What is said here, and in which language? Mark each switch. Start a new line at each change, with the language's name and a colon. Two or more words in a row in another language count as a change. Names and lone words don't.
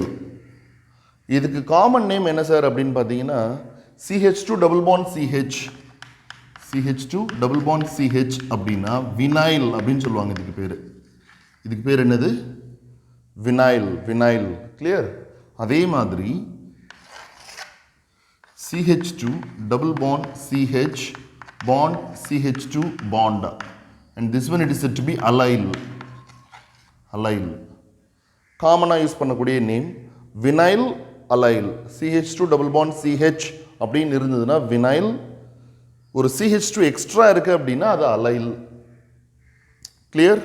Tamil: இதுக்கு
English: common name
Tamil: என்ன சார் அப்படின்னு பார்த்தீங்கன்னா CH2
English: double bond
Tamil: CH, CH2
English: double bond
Tamil: CH அப்படின்னா வினைல் அப்படின்னு சொல்லுவாங்க. இதுக்கு பேர் என்னது? வினைல், வினைல். கிளியர்? அதே மாதிரி
English: CH2 double bond CH bond CH2 bond, and this one it is said to be allyl.
Tamil: Allyl காமனாக யூஸ் பண்ணக்கூடிய நேம் வினைல் அலைல். CH2
English: double bond
Tamil: CH அப்படின்னு இருந்ததுன்னா வினைல், ஒரு CH2 எக்ஸ்ட்ரா இருக்கு அப்படின்னா அது அலைல். கிளியர்?